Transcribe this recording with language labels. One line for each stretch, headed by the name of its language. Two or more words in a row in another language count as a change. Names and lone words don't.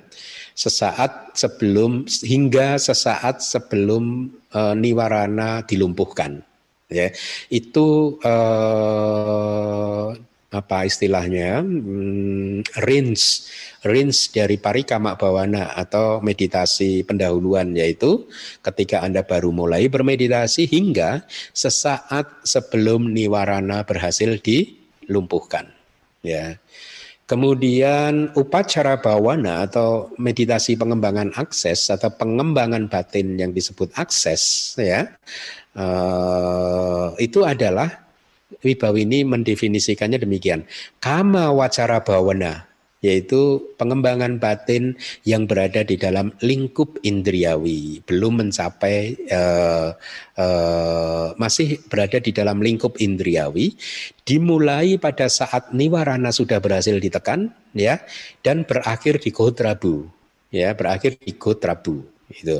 Indonesian: Sesaat sebelum, hingga sesaat sebelum niwarana dilumpuhkan, ya, itu apa istilahnya, range dari
Pali: parikama bhavana
Indonesian: atau meditasi pendahuluan, yaitu ketika Anda baru mulai bermeditasi hingga sesaat sebelum niwarana berhasil dilumpuhkan, ya. Kemudian
Pali: upacara bhavana
Indonesian: atau meditasi pengembangan akses atau pengembangan batin yang disebut akses, ya, itu adalah Wibawini mendefinisikannya demikian.
Pali: Kama wacara bhavana,
Indonesian: yaitu pengembangan batin yang berada di dalam lingkup indriawi, belum mencapai, masih berada di dalam lingkup indriawi, dimulai pada saat niwarana sudah berhasil ditekan, ya, dan berakhir di gotrabu, ya, berakhir di gotrabu, itu.